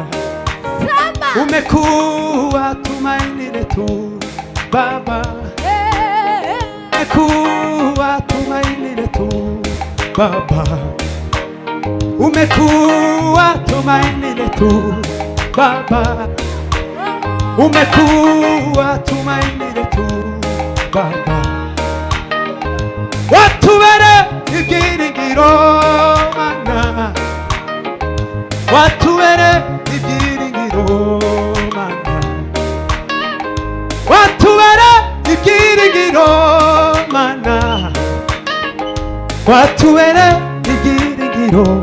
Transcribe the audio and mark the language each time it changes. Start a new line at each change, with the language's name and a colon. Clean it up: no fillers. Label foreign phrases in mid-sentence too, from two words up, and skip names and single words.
Swahili: umekuwa tumaini letu Baba, umekuwa tumaini letu Baba, umekuwa tumaini letu Baba, umekuwa tumaini letu Baba,
Kinyarwanda: watubere ibyiringiro Mana, watubere ibyiringiro Mana, watubere ibyiringiro Mana, watubere ibyiringiro.